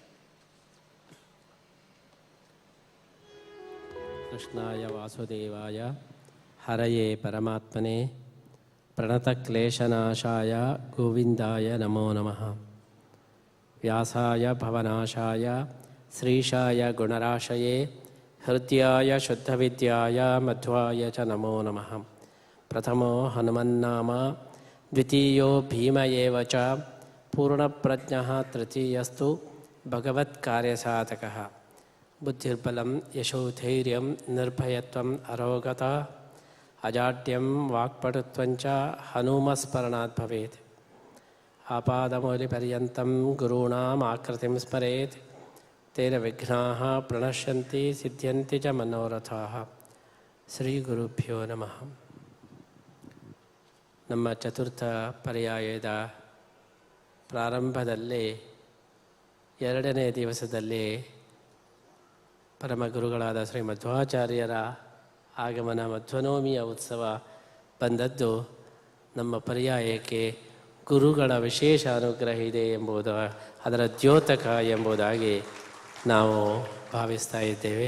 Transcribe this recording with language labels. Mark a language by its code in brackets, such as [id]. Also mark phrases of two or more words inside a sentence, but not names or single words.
[sa] ಕೃಷ್ಣಾಯ ವಾಸುದೇವಾಯ ಹರಯೇ ಪರಮಾತ್ಮನೇ ಪ್ರಣತಕ್ಲೇಶನಾಶಾಯ ಗೋವಿಂದಾಯ ನಮೋ ನಮಃ. ವ್ಯಾಸಾಯ ಭವನಾಶಾಯ ಶ್ರೀಶಾಯ ಗುಣರಾಶಯೇ ಹೃದಯಾಯ ಶುದ್ಧವಿದ್ಯಾಯ ಮಧ್ವಾಯ ಚ ನಮೋ ನಮಃ. ಪ್ರಥಮೋ ಹನುಮನ್ನಾಮ ದ್ವಿತೀಯೋ ಭೀಮ ಏವ ಚ ಪೂರ್ಣಪ್ರಜ್ಞಃ ತೃತೀಯಸ್ತು ಭಗವತ್ಕಾರ್ಯಸಾಧಕಃ. ಬುದ್ಧಿರ್ಬಲಂ ಯಶೋಧೈರ್ಯಂ ನಿರ್ಭಯತ್ವಂ ಅರೋಗತ ಅಜಾಡ್ಯಂ ವಾಕ್ಪಟುತ್ವಂಚ ಹನುಮಸ್ಮರಣಾತ್ ಭವೇತ್. ಆಪಾದಮೌಲಿಪರ್ಯಂತಂ ಗುರುಣಾಂ ಆಕೃತಿಂ ಸ್ಮರೇತ್ ತೇನ ವಿಘ್ನಾಃ ಪ್ರಣಶ್ಯಂತಿ ಸಿದ್ಧ್ಯಂತಿ ಚ ಮನೋರಥಾಃ. ಶ್ರೀ ಗುರುಭ್ಯೋ ನಮಃ. [kn] ನಮ್ಮ ಚತುರ್ಥ ಪರ್ಯಾಯದ ಪ್ರಾರಂಭದಲ್ಲಿ 2ನೇ ದಿವಸದಲ್ಲಿ ಪರಮಗುರುಗಳಾದ ಶ್ರೀ ಮಧ್ವಾಚಾರ್ಯರ ಆಗಮನ ಮಧ್ವನವಮಿಯ ಉತ್ಸವ ಬಂದದ್ದು ನಮ್ಮ ಪರ್ಯಾಯಕ್ಕೆ ಗುರುಗಳ ವಿಶೇಷ ಅನುಗ್ರಹ ಇದೆ ಎಂಬುದು, ಅದರ ದ್ಯೋತಕ ಎಂಬುದಾಗಿ ನಾವು ಭಾವಿಸ್ತಾ ಇದ್ದೇವೆ.